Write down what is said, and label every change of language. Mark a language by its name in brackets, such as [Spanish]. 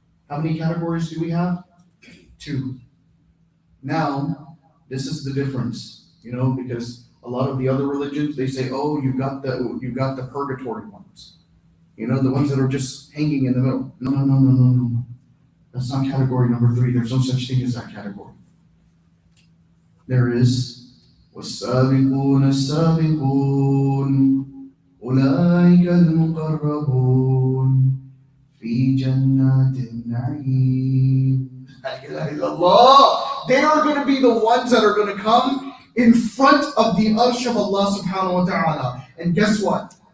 [English] How many categories do we have? 2. Now, this is the difference, because a lot of the other religions, they say, oh, you got the purgatory ones. The ones that are just hanging in the middle. No. That's not category number 3. There's no such thing as that category. There is [Arabic] وَالسَّابِقُونَ السَّابِقُونَ أُولَٰئِكَ الْمُقَرَّبُونَ فِي جَنَّاتِ النَّعِيمِ. [English] Allah, they are going to be the ones that are going to come in front of the arsh of Allah subhanahu wa ta'ala. And guess what?